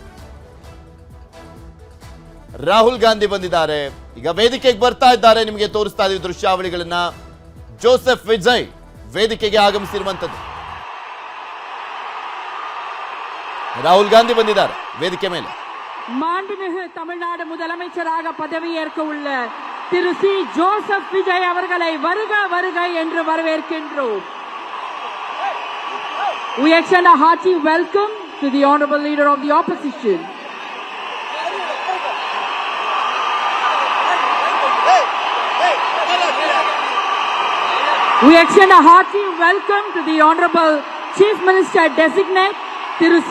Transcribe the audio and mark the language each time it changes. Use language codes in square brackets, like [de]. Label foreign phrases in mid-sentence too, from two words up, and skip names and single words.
[kn] ರಾಹುಲ್ ಗಾಂಧಿ ಬಂದಿದ್ದಾರೆ. ಈಗ ವೇದಿಕೆಗೆ ಬರ್ತಾ ಇದ್ದಾರೆ. ನಿಮಗೆ ತೋರಿಸ್ತಾ ಇದೀವಿ ದೃಶ್ಯಾವಳಿಗಳನ್ನ. ಜೋಸೆಫ್ ವಿಜಯ್ ವೇದಿಕೆಗೆ ಆಗಮಿಸಿರುವಂತದ್ದು. ರಾಹುಲ್ ಗಾಂಧಿ ಬಂದಿದ್ದಾರೆ ವೇದಿಕೆ ಮೇಲೆ. [ta] மாண்புமிகு தமிழ்நாடு முதலமைச்சராக பதவியேற்க உள்ள திரு சி ஜோசப் விஜய் அவர்களை வருக வருக என்று வரவேற்கின்றோம். [en] We extend a hearty welcome to the honorable leader of the opposition. We extend a hearty welcome to the honorable Chief Minister designate Thiru C.